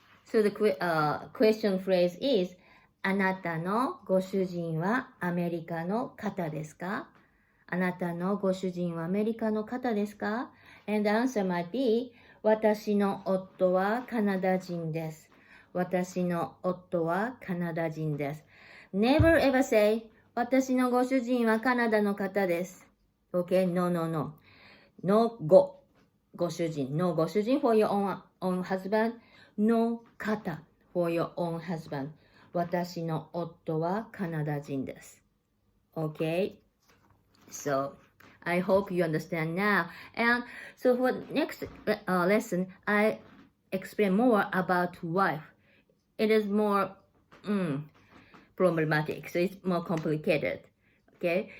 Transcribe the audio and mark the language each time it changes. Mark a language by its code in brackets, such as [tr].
[en] So the question phrase is, [ja] あなたのご主人はアメリカの方ですか？あなたのご主人はアメリカの方ですか？ [en] And the answer might be, [ja] 私の夫はカナダ人です。私の夫はカナダ人です。 [en] Never ever say, [ja] 私のご主人はカナダの方です。 [en] Okay? No, no, no. No ご主人。 No ご主人 for your own husband.No kata for your own husband. [ja] 私の夫はカナダ人です。 [en] Okay? So, I hope you understand now. And so for next lesson, I explain more about wife. It is more problematic, so it's more complicated. Okay?